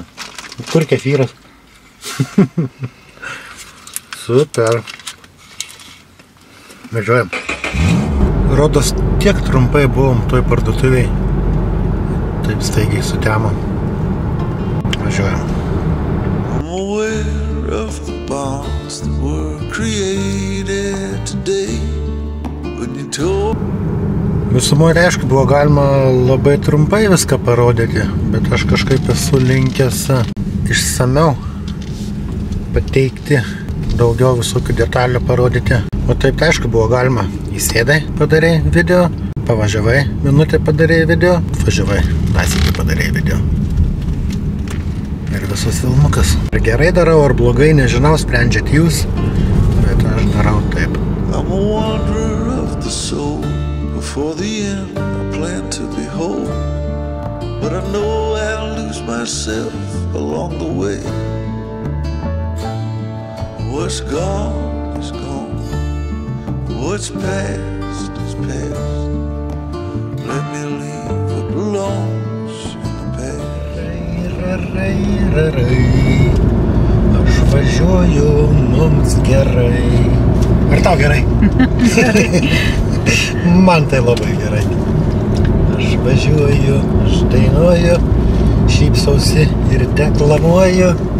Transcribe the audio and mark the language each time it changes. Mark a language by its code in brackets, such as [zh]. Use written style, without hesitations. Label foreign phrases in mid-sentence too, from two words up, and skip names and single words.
[lt] Kur kefyras? Super. Medžiojam. Rodos tiek trumpai buvom toj parduotuviai. Taip staigiai sutemom. Važiuojam. [en] I'm aware of the bonds that were created today when you told. [lt] Visumoje tai aišku buvo galima labai trumpai viską parodyti, bet aš kažkaip esu linkęs išsamiau pateikti, daugiau visokių detalių parodyti. O taip tai aišku buvo galima. Įsėdai, padarei video, pavažiavai, minutę padarei video, važiavai, nasikį padarei video. Ir visas filmukas. Ar gerai darau, ar blogai, nežinau, sprendžiat jūs, bet aš darau taip. [en] I'm a wanderer of the soul. Before the end, I plan to be whole, but I know I'll lose myself along the way. What's gone is gone. What's past is past. Let me leave what belongs in the past. [lt] Aš važiuoju, mums gerai. Ar tau gerai? Man tai labai gerai. Aš važiuoju, aš dainuoju, šypsausi ir deklamuoju.